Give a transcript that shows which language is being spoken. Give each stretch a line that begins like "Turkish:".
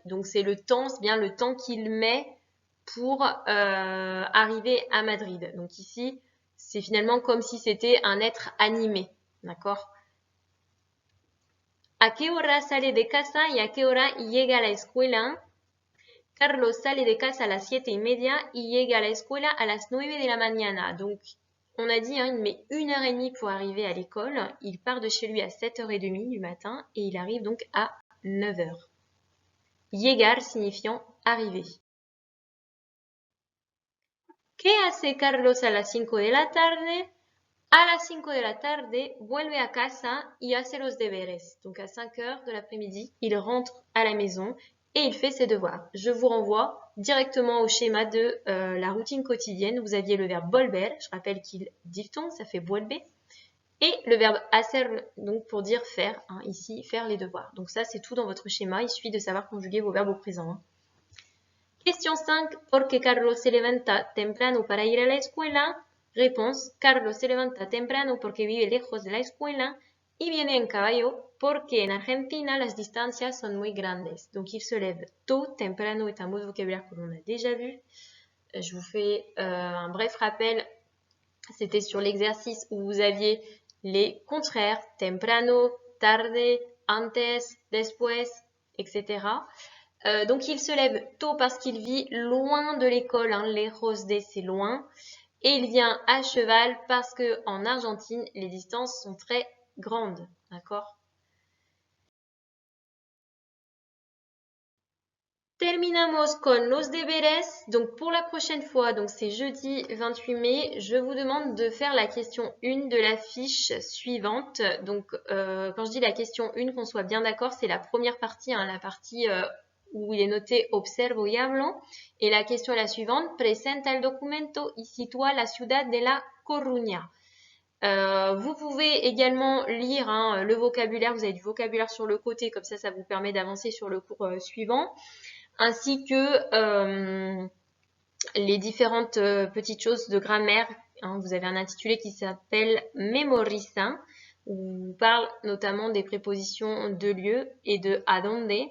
French: Donc, c'est le temps, c'est bien le temps qu'il met pour arriver à Madrid. Donc ici, c'est finalement comme si c'était un être animé. D'accord?
Spanish: ¿A qué hora sale de casa y a qué hora llega a la escuela? Carlos sale de casa a las 7:30 y llega a la escuela a las 9 de la mañana.
French: Donc, on a dit, hein, il met 1 heure et demie pour arriver à l'école. Il part de chez lui à 7h30 du matin et il arrive donc à 9h. Llegar signifiant arriver.
Spanish: ¿Qué hace Carlos a las 5 de la tarde? A las 5 de la tarde, vuelve a casa y hace los deberes.
French: Donc à 5 heures de l'après-midi, il rentre à la maison et il fait ses devoirs. Je vous renvoie directement au schéma de la routine quotidienne. Vous aviez le verbe volver, je rappelle qu'il diphtongue, ça fait vuelve. Et le verbe hacer, donc pour dire faire, hein, ici, faire les devoirs. Donc ça, c'est tout dans votre schéma. Il suffit de savoir conjuguer vos verbes au présent. Hein. Question 5.
Spanish: ¿Por qué Carlos se levanta temprano para ir a la escuela?
French: Réponse.
Spanish: Carlos se levanta temprano porque vive lejos de la escuela y viene en caballo porque en Argentina las distancias son muy grandes.
French: Donc il se lève tôt. Temprano est un mot de vocabulaire que l'on a déjà vu. Je vous fais un bref rappel. C'était sur l'exercice où vous aviez les contraires.
Spanish: Temprano, tarde, antes, después, etc.
French: Donc il se lève tôt parce qu'il vit loin de l'école, hein, lejos de c'est loin, et il vient à cheval parce que en Argentine les distances sont très grandes, d'accord?
Spanish: Terminamos con los deberes.
French: Donc pour la prochaine fois, donc c'est jeudi 28 mai, je vous demande de faire la question 1 de la fiche suivante. Donc quand je dis la question 1, qu'on soit bien d'accord, c'est la première partie, hein, la partie où il est noté
Spanish: observo y hablo.
French: Et la question est la suivante.
Spanish: Presenta el documento y sitúa la ciudad de La Coruña.
French: Vous pouvez également lire hein, le vocabulaire. Vous avez du vocabulaire sur le côté, comme ça vous permet d'avancer sur le cours suivant. Ainsi que les différentes petites choses de grammaire. Hein, vous avez un intitulé qui s'appelle Memoriza, où on parle notamment des prépositions de lieu et de adonde.